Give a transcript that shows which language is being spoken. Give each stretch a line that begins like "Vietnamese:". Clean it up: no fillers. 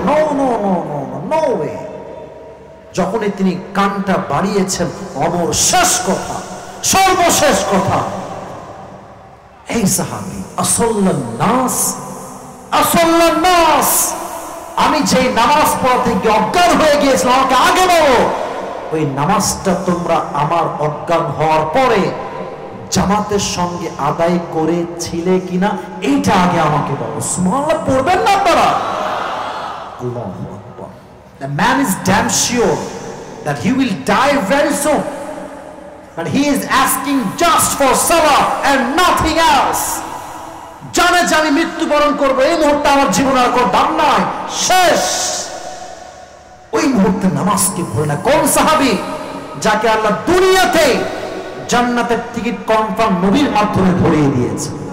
English: No no no no no way.
Bangla: যখনই তিনি কানটা বাড়িয়েছেন, অমর শেষ কথা, সর্বশেষ কথা, এই সাহাবী
Arabic: আসল্লান নাস, আসল্লান নাস,
Bangla: আমি যে নামাজ পড়াতে গিয়ে অজ্ঞান হয়ে গিয়েছিলাম, আমাকে আগে বলো ওই নামাজটা তোমরা আমার অজ্ঞান হওয়ার পরে জামাতের সঙ্গে আদায় করেছিলে কিনা, এইটা আগে আমাকে বলো। সুবহানাল্লাহ পড়বেন না আপনারা? আল্লাহু আকবার।
English: The man is damn sure that he will die very soon, but he is asking just for salah and nothing else.
Bangla: জানে যে আমি মৃত্যুবরণ করবো, এই মুহূর্তে আমার জীবন আর কোনো দাম নাই, শেষ। ওই মুহূর্তে নামাজকে ভুলে না। কোন সাহাবী যাকে আল্লাহ দুনিয়াতে জান্নাতের টিকিট কনফার্ম নবীর মাধ্যমে ধরিয়ে দিয়েছে?